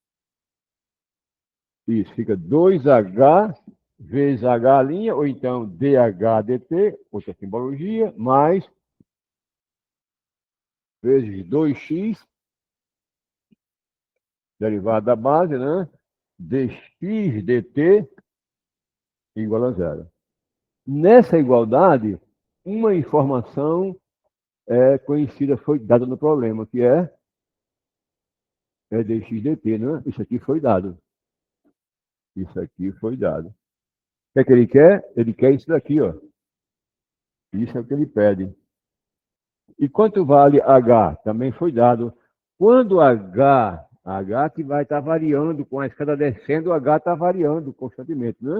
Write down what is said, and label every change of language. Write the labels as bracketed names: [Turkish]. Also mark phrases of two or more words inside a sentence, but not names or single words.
[Portuguese] Isso, fica 2h vezes h', ou então dh dt, outra simbologia, mais vezes 2x, derivado da base, né? Dx dt igual a zero. Nessa igualdade, uma informação conhecida foi dada no problema, que é dx dt, né? Isso aqui foi dado. Isso aqui foi dado. O que é que ele quer? Ele quer isso daqui, ó. Isso é o que ele pede. E quanto vale H? Também foi dado. Quando H que vai estar variando, com a escada descendo, o H está variando constantemente, né?